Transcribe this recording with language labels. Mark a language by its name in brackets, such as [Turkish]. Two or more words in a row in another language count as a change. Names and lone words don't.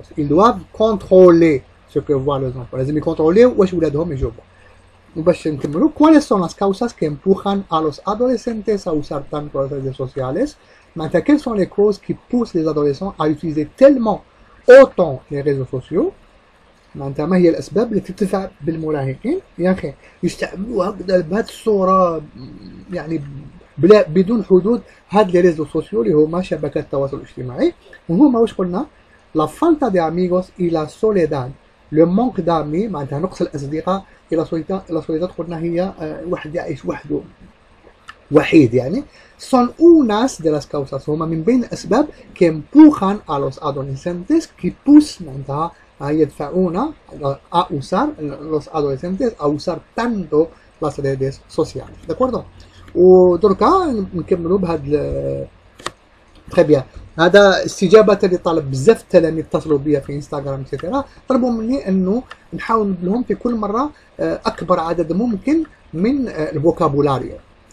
[French] Ils doivent contrôler ce que voient les enfants. [Arabic] لازم يكونتروليو واش ولادهم يجاوبوا. وباش نكملوا [Spanish] ¿cuáles son las causas que empujan a los adolescentes a usar tanto las redes sociales؟ معناتها quelles sont les causes qui poussent les adolescents à utiliser tellement autant les réseaux sociaux؟ [Arabic] معناتها ما هي الأسباب التي تدفع بالمراهقين يا أخي يستعملوها بهذه الصورة يعني بدون حدود هاد [French] les réseaux sociaux [Arabic] اللي هما شبكات التواصل الاجتماعي، وهما واش قلنا؟ [Spanish] la falta de amigos y la soledad, [French] le manque d'ami [Arabic] معناتها نقص الاصدقاء، [Spanish] la soledad [Arabic] قلنا هي واحد يعيش وحده وحيد يعني. [Spanish] son unas de las causas، [Arabic] هما من بين الاسباب [Spanish] que empujan a los adolescentes [French] que poussent [Arabic] معناتها يدفعون [Spanish] a usar los adolescentes a usar tanto las redes sociales. de acuerdo؟ [Arabic] ودركا نكملوا بهذا [French] très bien. [Arabic] هذا استجابه لطلب بزاف التلاميذ اتصلوا بيا في انستغرام اكسترا، طلبوا مني انه نحاول لهم في كل مره اكبر عدد ممكن من الفوكابولاريو.